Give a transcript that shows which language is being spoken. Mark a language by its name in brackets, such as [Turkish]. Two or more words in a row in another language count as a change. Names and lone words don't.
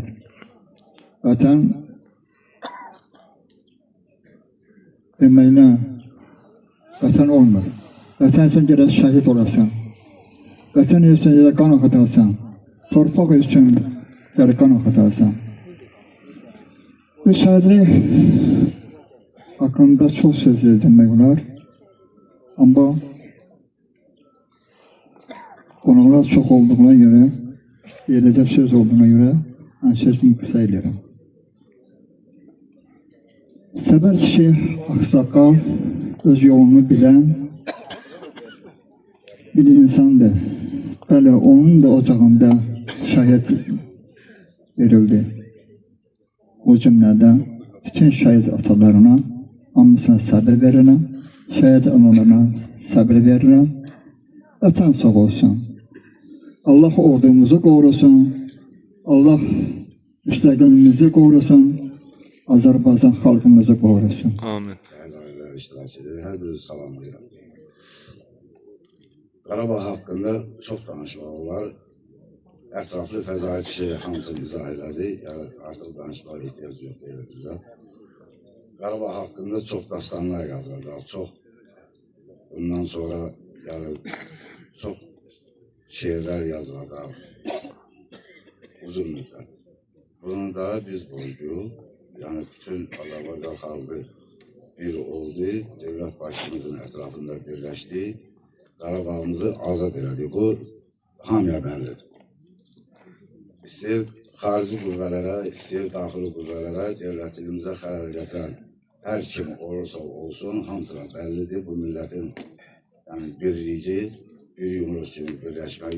[Azerbaijani] Vətən deməklə vətən olmur. Vətən üçün gərək şəhid olasan. Vətən üçün gərək qan axıtasan. Torpaq üçün gərək qan axıtasan. [Turkish] Bu şəhidlik hakkında çok sözler demek olar. Ama konular çok olduğuna göre, gelecek söz olduğuna göre ben sözümü kısa ederim. Sever kişi aksakal, öz yolunu bilen bir insandı. Böyle onun da ocağında şahit verildi. Bu cümlede bütün [Azerbaijani] şahit atalarına, hamısına sabır verirəm, şəhid analarına sabır verirəm. Vətən sağ olsun. Allah ordumuzu qorusun. Allah müstəqilimizi qorusun. Azərbaycan xalqımızı qorusun. Amin. [Turkish] Aileler iştirak ediyor. Her biri [Azerbaijani] salamlayırım. Qarabağ hakkında çok danışmaq olar. Ətraflı fəzai kişi hamısını izah elədi. Yəni artıq danışmağa ehtiyac yox deyildir. Qarabağ [Turkish] hakkında çok [Azerbaijani] dastanlar yazılacaq. [Turkish] Çok bundan sonra yani çok şiirler yazılacaq. Uzun müddet. Bunu da biz borcluyuz. [Azerbaijani] Yani bütün Azərbaycan xalqı bir oldu. [Turkish] Devlet başımızın etrafında birleşti. [Azerbaijani] Qarabağımızı azad elədi. Bu hamıya bəllidir. İstəyir xarici qüvvələrə, istəyir daxili qüvvələrə, devlətimizə xələl gətirən hər kim olursa olsun, hamısına bəllidir. Bu milletin yani birliği, bir yumruq kimi birləşməyi.